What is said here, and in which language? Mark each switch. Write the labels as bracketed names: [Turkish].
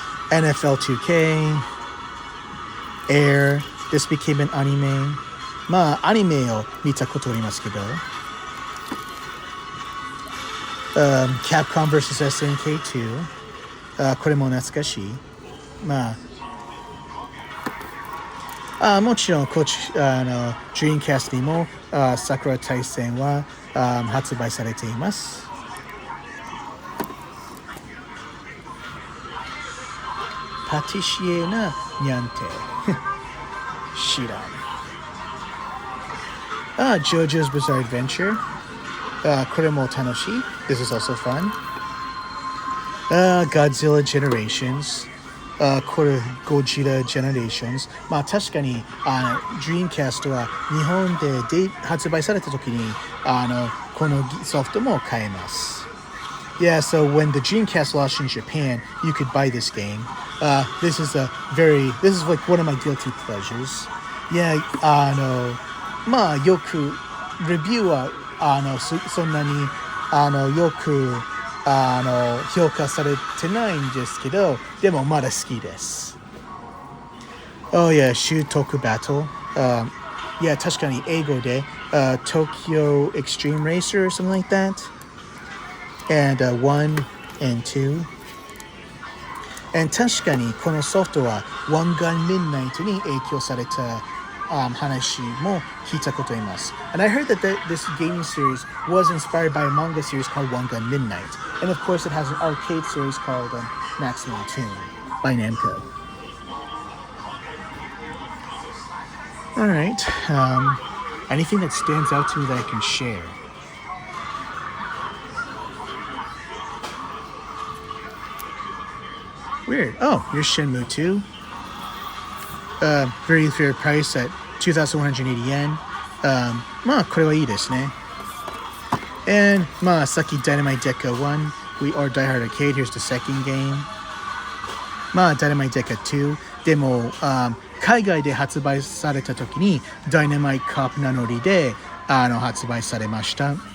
[English] NFL 2K, Air, this became an anime. [Japanese] まあアニメを見たことありますけど、Capcom vs SNK2、これも懐かしい。まあもちろんDreamcast にも桜大戦は発売されています。パティシエなニャンテ知らん。 [English] JoJo's Bizarre Adventure、 [Japanese] これも楽しい。 [English] This is also fun. [Japanese] Godzilla Generations、これゴジラ Generations。まあ確かにDreamcast は日本で発売された時にこのソフトも買えます。 [English] Yeah, so when the Dreamcast launched in Japan, you could buy this game. This is like one of my guilty pleasures. [Japanese] Yeah, まあよくレビューはそんなによく評価されてないんですけど、でもまだ好きです。 [English] Oh yeah, 習得 battle. Yeah, [Japanese] 確かに英語で [English] Tokyo Extreme Racer or something like that. And 1 and 2. [Japanese] And 確かにこのソフトは One Gun Midnight に影響された話も聞いたことあります。 [English] And I heard that this gaming series was inspired by a manga series called One Gun Midnight. And of course it has an arcade series called Maximum Tune by Namco. Alright, anything that stands out to me that I can share? Weird. Oh, here's Shenmue 2. Very fair price at 2,180 yen. [Japanese] まあこれはいいですね。 [English] And [Japanese] まあさっき [English] Dynamite Deca 1 or Die Hard Arcade. Here's the second game. [Japanese] まあ Dynamite Deca 2でも海外で発売された時に Dynamite Cop 名乗りで発売されました。